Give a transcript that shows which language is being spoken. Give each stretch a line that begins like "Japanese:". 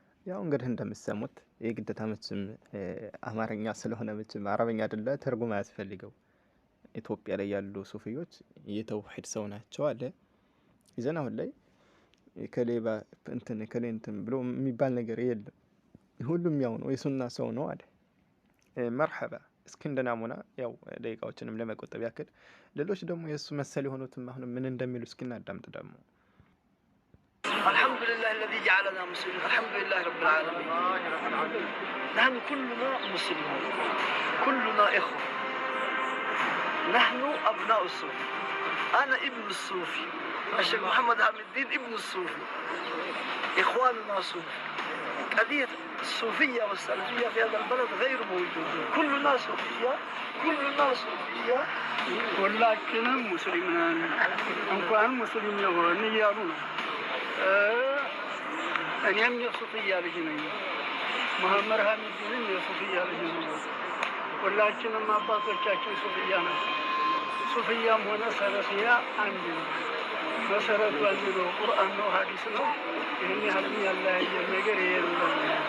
Amharic: ያው እንግዲህ እንደምትሰሙት የግዴታ መቼም አማርኛ ስለሆነ መቼም አረበኛ አይደለ ትርጉም አያስፈልገው። ኢትዮጵያ ላይ ያሉ ሱፊዮች የተውሂድ ሰው ናቸው አለ። ይዘን አሁን ላይ ከሌባ እንትን ብሎ የሚባል ነገር የለም። ሁሉም ያው ነው፣ የሱና ሰው ነው አለ። መርሐባ። እስኪ እንደ ናሙና ያው ደቂቃዎችንም ለመቆጠብ ያክል ሌሎች ደግሞ የሱ መሰል የሆኑትም አሁን ምን እንደሚሉ እስኪ እናዳምጥ ደግሞ።
Arabic: الحمد لله الذي جعلنا مسلمين، الحمد لله رب العالمين. نحن كلنا مسلمون، كلنا إخوة، نحن أبناء الصوفي. أنا ابن الصوفي، الشيخ محمد حامد الدين ابن الصوفي، إخواننا صوفي. قضية الصوفية والسلفية في هذا البلد غير موجودة، كلنا صوفية، كلنا صوفية.
Amharic: ሁላችንም ሙስሊም ነን። እንኳን ሙስሊም የሆን እያሉ ነው። እኔም የሱፍያ ልጅ ነኝ። መሐመድ ሐሚድንም የሱፍያ ልጅ ነው። ሁላችንም አባቶቻችን ሱፍያ ናቸው። ሱፍያም ሆነ ሰለፊያ አንድ ነው። መሰረቱ አንድ ነው። ቁርአን ነው፣ ሐዲስ ነው። ይህን ያህልም ያለያየ ነገር የለም።